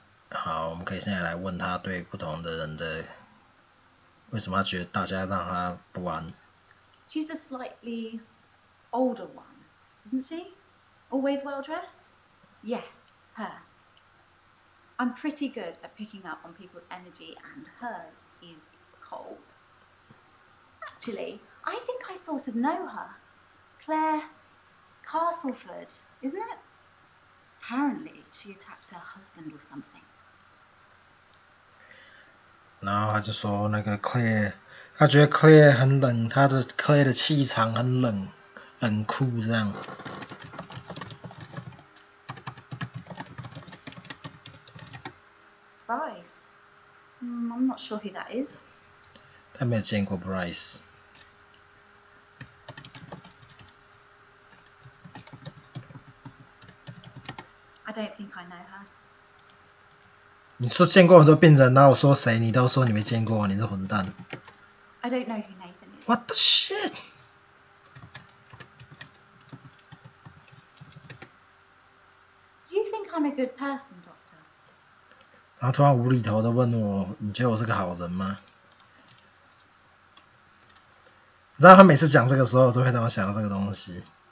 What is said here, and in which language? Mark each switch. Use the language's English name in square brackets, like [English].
[Chinese] 好，我们可以现在来问他对不同的人的，为什么他觉得大家让他不安 [English] She's a slightly older one, isn't she? Always well dressed? Yes, her. I'm pretty good at picking up on people's energy, and hers is cold. Actually, I think I sort of know her. Claire Castleford, isn't it? Apparently, she attacked her husband or something. [Chinese] 然后他就说那个 Claire， 他觉得 Claire 很冷，他的 Claire 的气场很冷酷这样。 [English] Bryce? I'm not sure who that is. [Chinese] 他没有见过 Bryce。 [English] I don't think I know her. [Chinese] 你说见过很多病人，然后我说谁，你都说你没见过，你是混蛋。 [English] I don't know who Nathan is. What the shit? Do you think I'm a good person, Doctor? [Chinese] 然后突然无厘头的问我，你觉得我是个好人吗？你知道他每次讲这个时候，都会让我想到这个东西。